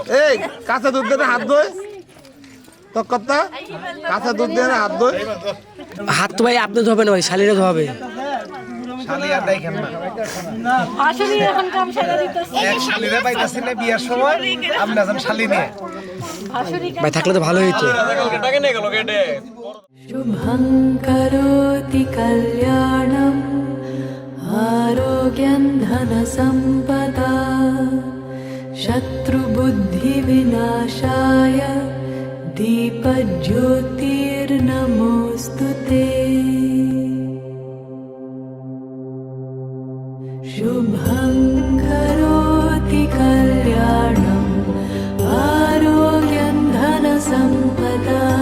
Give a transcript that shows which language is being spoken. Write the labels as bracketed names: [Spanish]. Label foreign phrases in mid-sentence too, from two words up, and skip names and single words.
[Bangla] এই কাঁচা দুধ দিয়ে হাত ধোয় তো কথা কাঁচা দুধ দিয়ে হাত ধোয় হাত তো ভাই আপনি ধোবেন না ভাই শালিরা ধোবে শালি আর দেখেন না এক শালিরা পাইতাছেন না বিয়ার সময় আপনি আছেন শালি নিয়ে ভাই থাকলে তো ভালো হইতো টাকা নিয়ে গেল কেটে [Sanskrit] शुभं करोति कल्याणम् आरोग्यं धनसम्पदा शत्रुबुद्धिविनाशाय दीपज्योतिर्नमोऽस्तु ते शुभं करोति कल्याणम् आरोग्यं धनसम्पदा